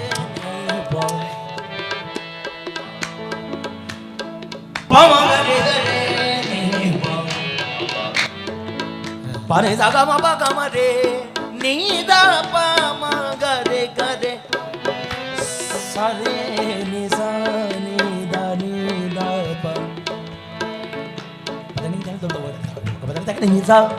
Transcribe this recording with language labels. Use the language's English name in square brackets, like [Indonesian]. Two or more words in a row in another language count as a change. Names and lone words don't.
[Hindi] पमा रे भने जगमा बगमा रे निदा पमा गरे गरे सरे निसा निदा निदा प पता नहीं तो पता नहीं निसा